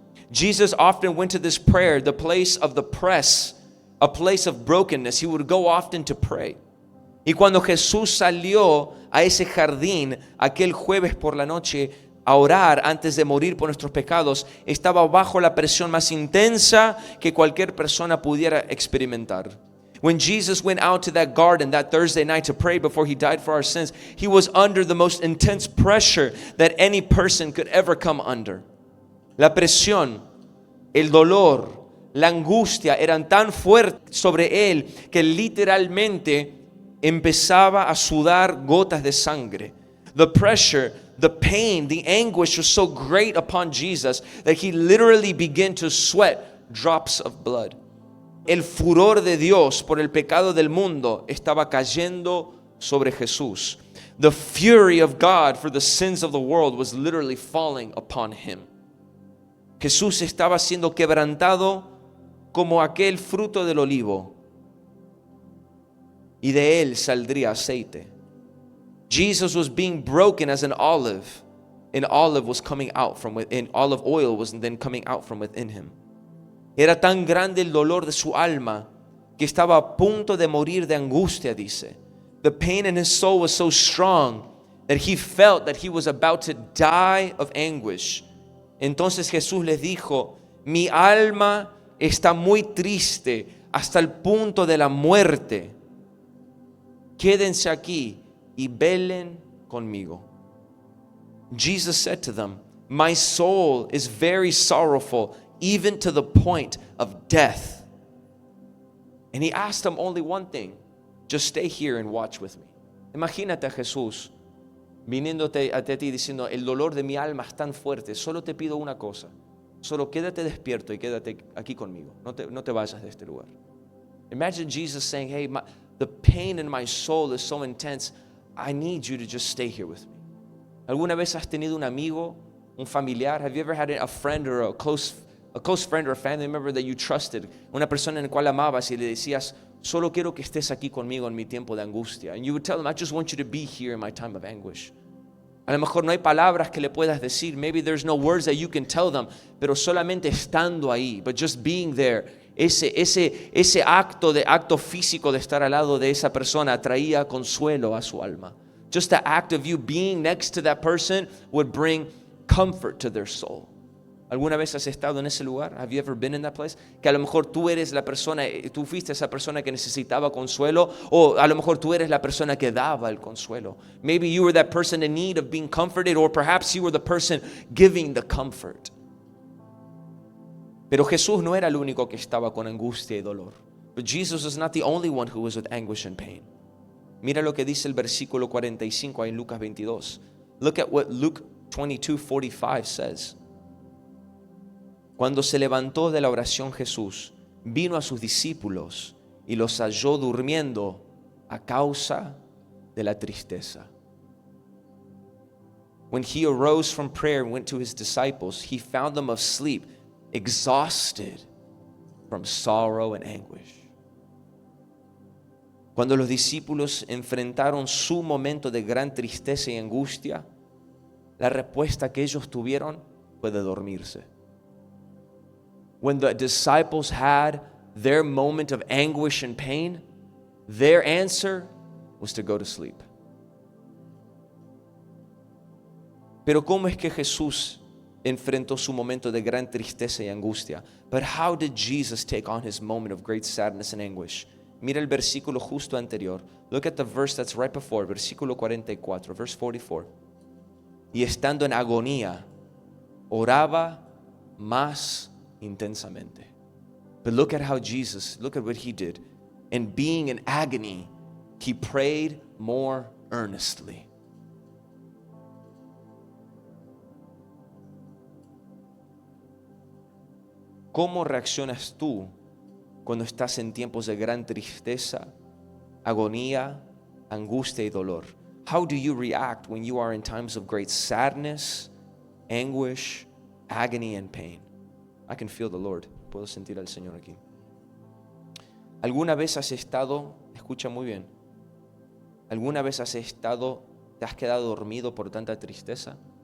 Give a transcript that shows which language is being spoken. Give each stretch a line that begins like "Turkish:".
English: Jesus often went to this prayer, the place of the press, a place of brokenness. He would go often to pray.
Spanish: Y cuando Jesús salió a ese jardín aquel jueves por la noche, a orar antes de morir por nuestros pecados, estaba bajo la presión más intensa que cualquier persona pudiera experimentar.
English: When Jesus went out to that garden that Thursday night to pray before he died for our sins, he was under the most intense pressure that any person could ever come under.
Spanish: La presión, el dolor, la angustia eran tan fuertes sobre él que literalmente empezaba a sudar gotas de sangre.
English: The pressure, the pain, the anguish was so great upon Jesus that he literally began to sweat drops of blood.
Spanish: El furor de Dios por el pecado del mundo estaba cayendo sobre Jesús.
English: The fury of God for the sins of the world was literally falling upon him.
Spanish: Jesús estaba siendo quebrantado como aquel fruto del olivo, y de él saldría aceite.
English: Jesus was being broken as an olive, and olive was coming out from within. Olive oil was then coming out from within him.
Spanish: Era tan grande el dolor de su alma que estaba a punto de morir de angustia, dice.
English: The pain in his soul was so strong that he felt that he was about to die of anguish.
Spanish: Entonces Jesús les dijo, mi alma está muy triste hasta el punto de la muerte. Quédense aquí y velen conmigo.
English: Jesus said to them, my soul is very sorrowful, even to the point of death. And he asked them only one thing, just stay here and watch with me.
Spanish: Imagínate a Jesús viniéndote a ti diciendo, el dolor de mi alma es tan fuerte, solo te pido una cosa, solo quédate despierto y quédate aquí conmigo, no te vayas de este lugar.
English: Imagine Jesus saying, hey, the pain in my soul is so intense, I need you to just stay here with me.
Spanish: ¿Alguna vez has tenido un amigo, un familiar?
English: Have you ever had a friend or a close friend or a family member that you trusted?
Spanish: Una persona en la cual amabas y le decías, solo quiero que estés aquí conmigo en mi tiempo de angustia.
English: And you would tell them, I just want you to be here in my time of anguish.
Spanish: A lo mejor no hay palabras que le puedas decir.
English: Maybe there's no words that you can tell them.
Spanish: Pero solamente estando ahí,
English: but just being there.
Spanish: Ese acto físico de estar al lado de esa persona traía consuelo a su alma.
English: Just the act of you being next to that person would bring comfort to their soul.
Spanish: ¿Alguna vez has estado en ese lugar?
English: Have you ever been in that place?
Spanish: Que a lo mejor tú eres la persona, tú fuiste esa persona que necesitaba consuelo, o a lo mejor tú eres la persona que daba el consuelo.
English: Maybe you were that person in need of being comforted, or perhaps you were the person giving the comfort.
Spanish: Pero Jesús no era el único que estaba con angustia y dolor.
English: But Jesus was not the only one who was with anguish and pain.
Spanish: Mira lo que dice el versículo 45 ahí en Lucas 22.
English: Look at what Luke 22:45 says.
Spanish: Cuando se levantó de la oración Jesús, vino a sus discípulos y los halló durmiendo a causa de la tristeza.
English: When he arose from prayer and went to his disciples, he found them asleep, exhausted from sorrow and anguish.
Spanish: Cuando los discípulos enfrentaron su momento de gran tristeza y angustia, la respuesta que ellos tuvieron fue de dormirse.
English: When the disciples had their moment of anguish and pain, their answer was to go to sleep.
Spanish: Pero ¿cómo es que Jesús enfrentó su momento de gran tristeza y angustia?
English: But how did Jesus take on his moment of great sadness and anguish?
Spanish: Mira el versículo justo anterior.
English: Look at the verse that's right before,
Spanish: versículo 44,
English: verse 44.
Spanish: Y estando en agonía, oraba más intensamente.
English: But look at how Jesus, look at what he did. And being in agony, he prayed more earnestly.
Spanish: ¿Cómo reaccionas tú cuando estás en tiempos de gran tristeza, agonía, angustia y dolor?
English: How do you react when you are in times of great sadness, anguish, agony and pain? I can feel the Lord.
Spanish: Puedo sentir al Señor aquí. ¿Alguna vez has estado, escucha muy bien, alguna vez te has quedado dormido por tanta tristeza?